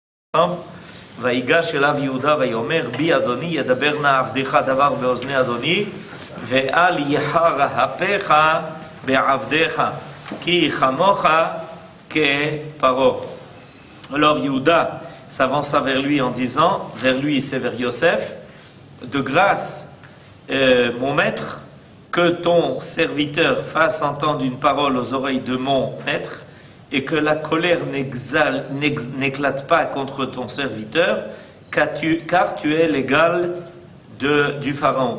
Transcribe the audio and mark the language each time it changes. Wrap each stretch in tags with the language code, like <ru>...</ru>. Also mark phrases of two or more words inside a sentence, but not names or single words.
<he>ויגש אליו יהודה ויאמר בי אדוני ידבר נא עבדך דבר באוזני אדוני ואל יחר אפיך בעבדך כי חמוך כפרעה.</he> <fr>Alors Yehuda s'avança vers lui en disant, vers lui c'est vers Yosef, de grâce mon maître, que ton serviteur fasse entendre une parole aux oreilles de mon maître et que la colère n'éclate pas contre ton serviteur, car tu es l'égal du Pharaon.</fr>